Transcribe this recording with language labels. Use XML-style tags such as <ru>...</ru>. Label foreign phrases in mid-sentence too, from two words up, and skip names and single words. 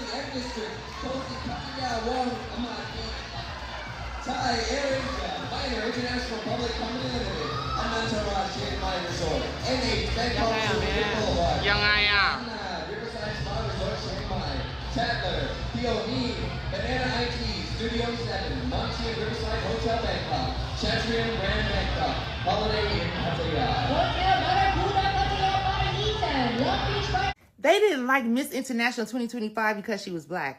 <en>District, Kosi Pattaya Wong Amati, Thai AirAsia, Minor International Public Company Limited, Anantara Chiang Mai Resort, NH Bangkok Sukhumvit Boulevard,</en> <th>ยังไงอ่ะ</th> <en>Riverside Spa Resort Chiang Mai, Chandler, Peony, Banana IT, Studio 7, Montian Riverside Hotel Bangkok, Chatrium Grand Bangkok, Holiday Inn Pattaya. They didn't like Miss International 2025 because she was black.</en>